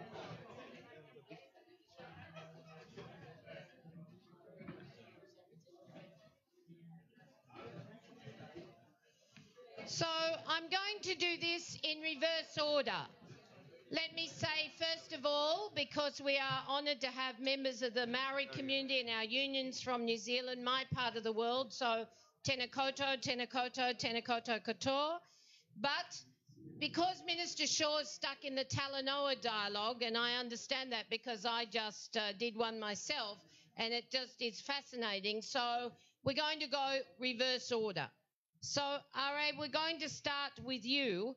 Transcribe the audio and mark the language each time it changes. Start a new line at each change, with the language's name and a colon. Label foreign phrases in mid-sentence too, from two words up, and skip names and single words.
English: So I'm going to do this in reverse order. Let me say, first of all, because we are honoured to have members of the Maori community and our unions from New Zealand, my part of the world, so
Māori: tēnā koutou, tēnā koutou, tēnā koutou katoa.
English: But because Minister Shaw is stuck in the Talanoa dialogue, and I understand that because I just did one myself, and it just is fascinating, so we're going to go reverse order. So, R.A., we're going to start with you.